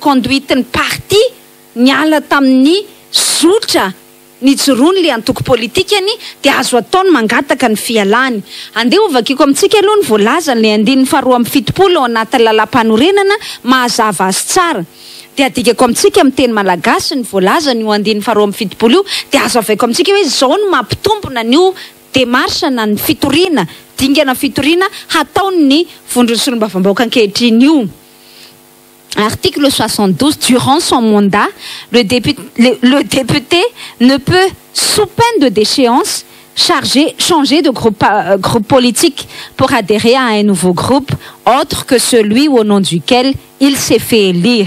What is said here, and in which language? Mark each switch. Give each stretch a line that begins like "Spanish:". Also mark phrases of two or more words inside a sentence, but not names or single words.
Malagasy: conduite ny parti niala tamin'ny zotra ny joroany le antoko politikany dia azo ataony mangataka ny fialany andeha ovakiko amintsika aloha ny voalaza ny 7-70 ao anatin'ny lalam-panorenana mahazava azy tsara dia adikako amintsika amin'ny teny malagasy ny voalaza ny 7-70 io dia azo avaiko amintsika hoe zao no mampitompona n'io démarche na ny fitoriana dingana fitoriana hataony ny vondrony solombavambahoaka ankehitriny io.
French: Article 72, durant son mandat, le député ne peut, sous peine de déchéance, changer de groupe politique pour adhérer à un nouveau groupe, autre que celui au nom duquel il s'est fait élire.